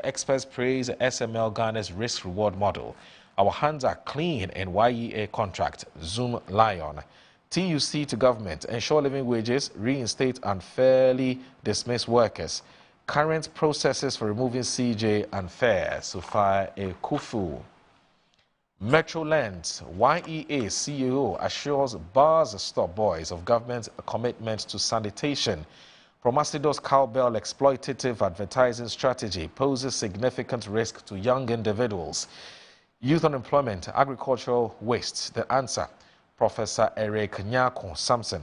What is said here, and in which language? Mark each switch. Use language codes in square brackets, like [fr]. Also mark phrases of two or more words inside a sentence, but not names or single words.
[en] Experts praise SML Ghana's risk-reward model. Our hands are clean in YEA contract. Zoom Lion. TUC to government. Ensure living wages. Reinstate unfairly dismissed workers. Current processes for removing CJ unfair. Sufai Ekufu. Metroland. YEA CEO assures bars stop boys of government's commitment to sanitation. Promasido's cowbell exploitative advertising strategy poses significant risk to young individuals. Youth unemployment, agricultural waste. The answer, Professor Eric Nyako Samson.